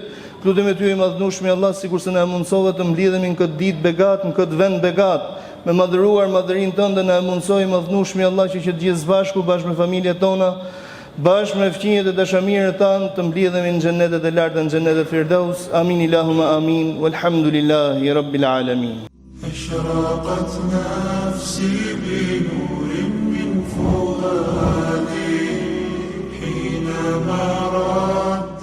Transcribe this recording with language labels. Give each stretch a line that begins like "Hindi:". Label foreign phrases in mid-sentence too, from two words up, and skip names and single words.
Albanian: Të lutemi ty madhnueshmi Allah sikur se na mundsove të mblidhemi në këtë ditë begat, në këtë vend begat, me madhëruar madhërinë tënde, na mundsoj madhnueshmi Allah që të gjithë bashku bashkë me familjet tona, bashkë me fëmijët e dashamirët tanë të mblidhemi në xhenetet e larta, në xhenetet Firdaus.
Arabic: آمين اللهم آمين. والحمد لله رب العالمين. أشرقت نفسي بنور من فؤادي حينما رأى